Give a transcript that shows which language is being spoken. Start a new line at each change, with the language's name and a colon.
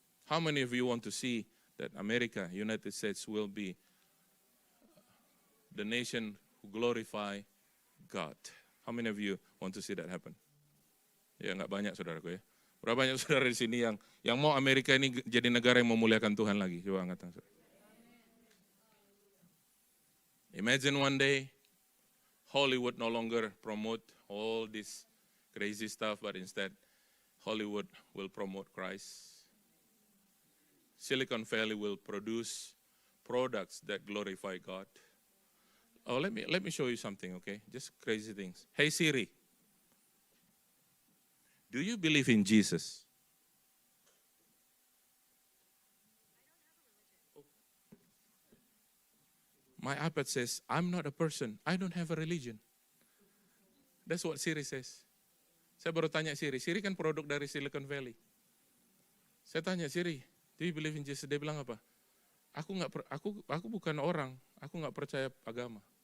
English: How many of you want to see that America, United States, will be the nation who glorify God? How many of you want to see that happen?
Indonesian: Ya, nggak banyak saudaraku ya. Berapa banyak saudara di sini yang mau Amerika ini jadi negara yang memuliakan Tuhan lagi? Coba angkat tangan.
English: Imagine one day, Hollywood no longer promote all this crazy stuff, but instead, Hollywood will promote Christ. Silicon Valley will produce products that glorify God. Oh, let me show you something, okay? Just crazy things. Hey Siri, do you believe in Jesus? My iPad says, I'm not a person. I don't have a religion. That's what Siri says.
Indonesian: Saya baru tanya Siri. Siri kan produk dari Silicon Valley. Saya tanya Siri,
English: do you believe in Jesus?
Indonesian: Dia bilang apa? Aku bukan orang. Aku nggak percaya agama.